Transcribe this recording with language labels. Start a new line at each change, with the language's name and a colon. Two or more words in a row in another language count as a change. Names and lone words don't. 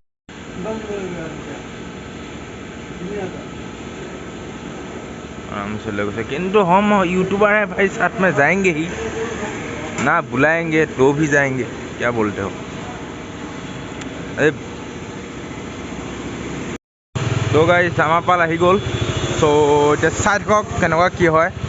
Hindi: आराम से लोगों से किंतु हम यूट्यूबर हैं भाई, साथ में जाएंगे ही ना, बुलाएंगे तो भी जाएंगे। क्या बोलते हो? तो गाइस
Assamese: আমাৰ পাল আহি গ'ল। সো এতিয়া চাই থাকক কেনেকুৱা কি হয়।